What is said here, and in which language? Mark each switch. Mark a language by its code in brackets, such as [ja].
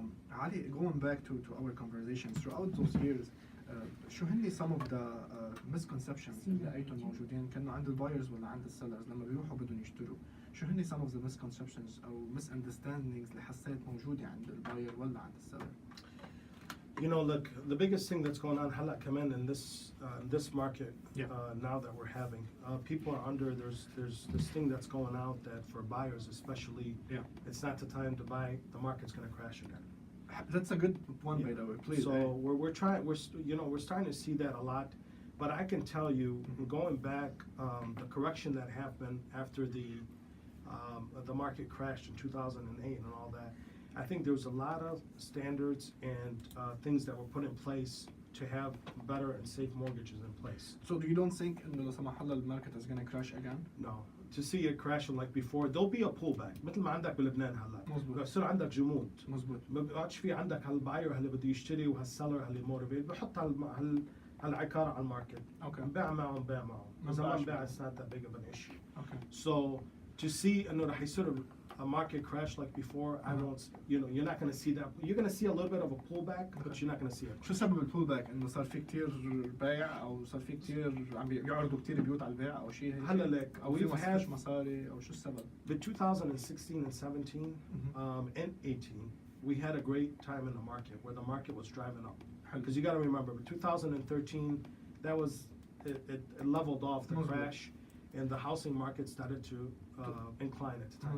[ar] علي, [en] going back to our conversations throughout those years, [ar] شو هني [en] some of the misconceptions [ar] اللي لقيتهم موجودين كانوا عند البايرز ولا عند السيلرز لما بيروحوا بدهم يشتروا؟ شو هني [en] some of the misconceptions [ar] او misunderstandings اللي حسيت موجودة عند الباير ولا عند السيلر؟ [en] Look, the biggest thing that's going on [ar] هلا كمان [en] in this market Yeah. now that we're having, people are under, there's this thing that's going out that for buyers especially, Yeah. it's not the time to buy, the market's going to crash again. That's a good one, by the way. Please. So we're starting to see that a lot, but I can tell you, going back, the correction that happened after the market crashed in 2008 and all that, I think there was a lot of standards and things that were put in place to have better and safe mortgages in place. So you don't think [ar] إنه لا سمح الله [en] the market is going to crash again? No. To see it crashing like before, there'll be a pullback. [ar] مثل ما عندك بلبنان هلا. مظبوط. بصير عندك جمود. مظبوط. ما بقعدش في عندك هالباير اللي بده يشتري وهالسيلر اللي موتيفيت بحط هالعقار على الماركت. [en] Okay. [ar] بيع معهم بيع معهم. ما إذا ما بقاش بيع معهم. [en] it's not that big of an issue. Okay. So to see [ar] إنه رح يصير [en] a market crash like before, I won't. You're not going to see that. You're going to see a little bit of a pullback, but you're not going to see it. [ar] شو سبب البولباك؟ إنه صار في كتير بيع أو صار في كتير عم بيعرضوا كتير بيوت على البيع أو شيء هيك؟ هلا لك أو في [en] we've had [ar] مش مصاري أو شو السبب؟ [en] in 2016 and 17 and 18, we had a great time in the market where the market was driving up. [ar] حلو. [en] Because you got to remember, 2013, that was it leveled off the [ar] مظبوط. [en] crash, and the housing market started to incline at the time.